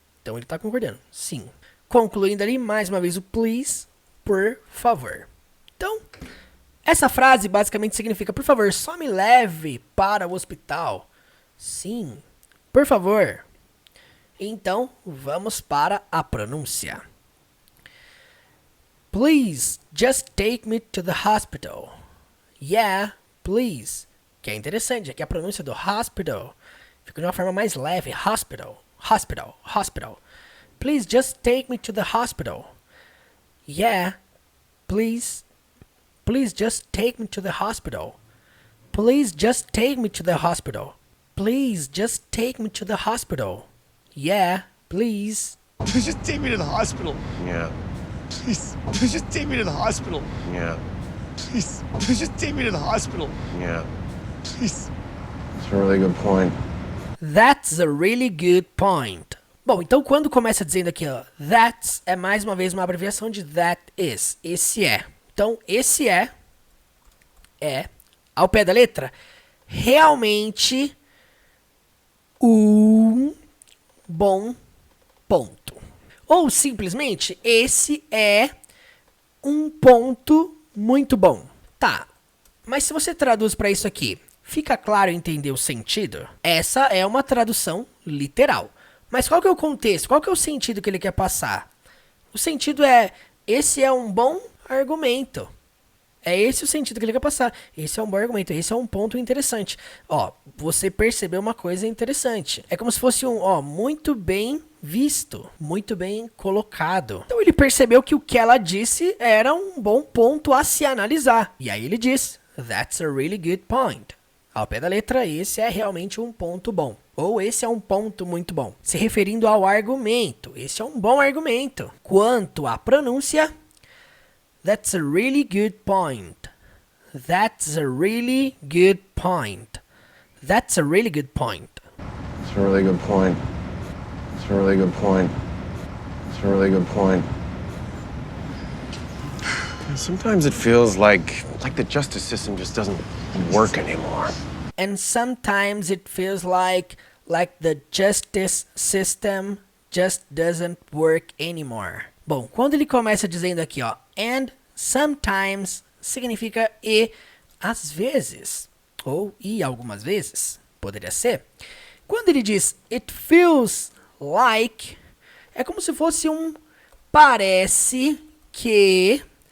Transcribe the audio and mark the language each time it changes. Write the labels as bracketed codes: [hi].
[pt] Então ele tá concordando, sim. Concluindo ali, mais uma vez, o please, por favor. Então, essa frase basicamente significa, por favor, só me leve para o hospital. Sim, por favor. Então, vamos para a pronúncia. [en] Please, just take me to the hospital. Yeah, please. [pt] Que é interessante, aqui a pronúncia do hospital fica de uma forma mais leve. [en] Hospital, hospital, hospital. Please, just take me to the hospital. Yeah, please. Please, just take me to the hospital. Please, just take me to the hospital. Please, just take me to the hospital. Yeah, please. Just take me to the hospital. Yeah. Please. Just take me to the hospital. Yeah. Please. Just take me to the hospital. Yeah. Please. That's a really good point. That's a really good point. [pt] Bom, então quando começa dizendo aqui, ó, that's é mais uma vez uma abreviação de that is. Esse é. Então, esse é, ao pé da letra, realmente um bom ponto. Ou simplesmente, esse é um ponto muito bom. Tá, mas se você traduz para isso aqui, fica claro entender o sentido? Essa é uma tradução literal. Mas qual que é o contexto? Qual que é o sentido que ele quer passar? O sentido é, esse é um bom argumento. É esse o sentido que ele quer passar. Esse é um bom argumento. Esse é um ponto interessante. Ó, você percebeu uma coisa interessante. É como se fosse muito bem visto. Muito bem colocado. Então ele percebeu que o que ela disse era um bom ponto a se analisar. E aí ele diz, [en] that's a really good point. [pt] Ao pé da letra, esse é realmente um ponto bom. Ou esse é um ponto muito bom. Se referindo ao argumento. Esse é um bom argumento. Quanto à pronúncia, [en] that's a really good point. That's a really good point. That's a really good point. It's a really good point. It's a really good point. It's a really good point. Sometimes it feels like the justice system just doesn't work anymore. And sometimes it feels like the justice system just doesn't work anymore. [pt] Bom, quando ele começa dizendo aqui, ó, [en] and sometimes [pt] significa e às vezes, ou e algumas vezes, poderia ser. Quando ele diz [en] it feels like, [pt] é como se fosse um parece que.